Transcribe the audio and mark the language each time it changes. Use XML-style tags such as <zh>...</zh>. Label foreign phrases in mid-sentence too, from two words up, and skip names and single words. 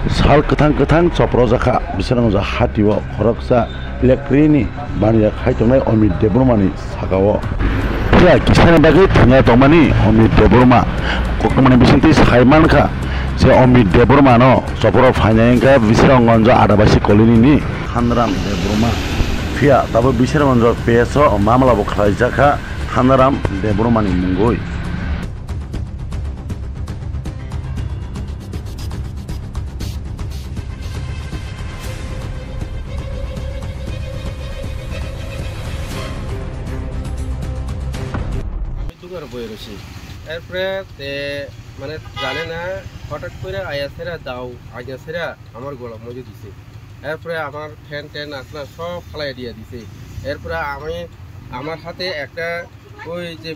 <trp>साल गोथां चप्रजाखा बिसोर हातिव खरकसा इलेक्ट्रिकनि बानिया खायथंनाय अमित देबबर्मानि सागाव फैया किसानि बागै थाङा दंमानि अमित देबबर्मा ककमानि बिसिंति सायमानखा से अमित देबबर्मा न चप्र फाइनायखा बिसोर अंगनज आदाबासी कॉलोनी खानराम देबबर्मा फैया दाबो बिसोर अंगनज पेस मामलाबो खालायजाखा खानराम देबबर्मानि मुंगै</trp> <bn>বই রয়েছি এরপরে মানে জানে না হঠাৎ করে আয়াসেরা দাও আয়াসেরা আমার গলা মজে দিছে এরপরে আমার ফ্যান ট্যান আসলে সব ফালাই দিয়ে দিছে এরপরে আমি আমার হাতে একটা ওই যে</bn>